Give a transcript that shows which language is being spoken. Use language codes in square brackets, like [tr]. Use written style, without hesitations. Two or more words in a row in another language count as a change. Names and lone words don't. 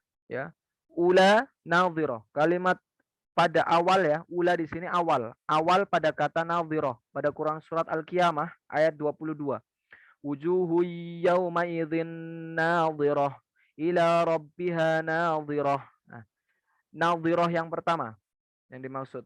[ar] Ya. أولى ناضرة. [id] Kalimat pada awal ya, ula di sini awal. Awal pada kata nadhirah pada Quran surat Al-Qiyamah ayat 22. [ar] وجوه يومئذ ناضرة إلى ربها ناظرة. [id] Nah, nadhirah yang pertama yang dimaksud.